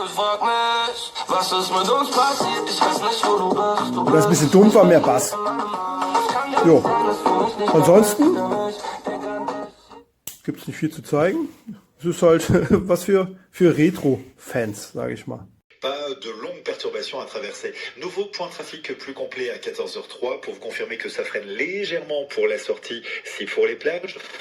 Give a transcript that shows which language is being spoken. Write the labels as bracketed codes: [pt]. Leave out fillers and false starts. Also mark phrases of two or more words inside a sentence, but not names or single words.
[de] Und das ist ein bisschen dumpfer, mehr Bass. Jo. Ansonsten gibt es nicht viel zu zeigen. Es ist halt was für Retro-Fans, sage ich mal. [fr] Pas de longues perturbations à traverser. Nouveau point de trafic plus complet à 14h03 pour vous confirmer que ça freine légèrement pour la sortie si pour les plages.